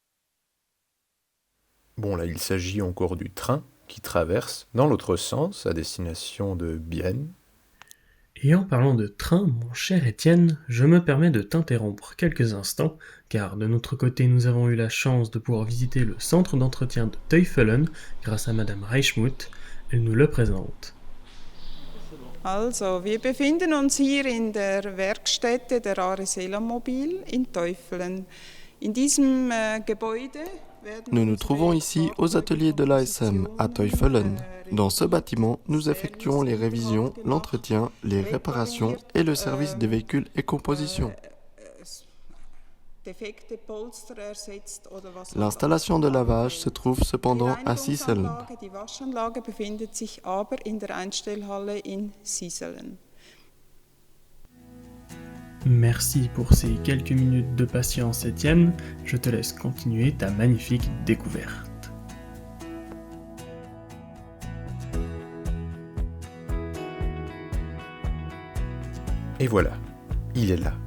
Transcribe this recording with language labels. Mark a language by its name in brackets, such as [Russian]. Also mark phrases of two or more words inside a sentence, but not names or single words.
[French] Bon, là, il s'agit encore du train qui traverse dans l'autre sens à destination de Bienne. Et en parlant de train, mon cher Étienne, je me permets de t'interrompre quelques instants, car de notre côté nous avons eu la chance de pouvoir visiter le centre d'entretien de Teufelen grâce à Madame Reichmuth. Elle nous le présente. [German] Also, wir befinden uns hier in der Werkstätte der ARE Mobil in Teufelen. In diesem Gebäude [French] Nous nous trouvons ici aux ateliers de l'ASM à Teufelen. Dans ce bâtiment, nous effectuons les révisions, l'entretien, les réparations et le service des véhicules et compositions. L'installation de lavage se trouve cependant à Sisselen. [German] Die Waschanlage befindet sich aber in der Einstellhalle in Sisselen. [French] Merci pour ces quelques minutes de patience, Étienne. Je te laisse continuer ta magnifique découverte. Et voilà, il est là.